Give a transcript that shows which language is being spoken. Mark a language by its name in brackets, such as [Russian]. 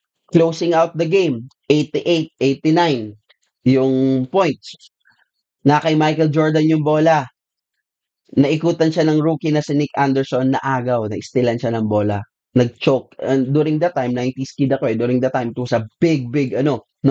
[English] Closing out the game, 88-89 yung points. [Filipino] Na kay Michael Jordan yung bola. Naikutan siya ng rookie na si Nick Anderson, naagaw, na-stealan siya ng bola. Nag-choke. [English] And during that time, 90s kid [Filipino] ako eh. [English] During that time, it was a big, no?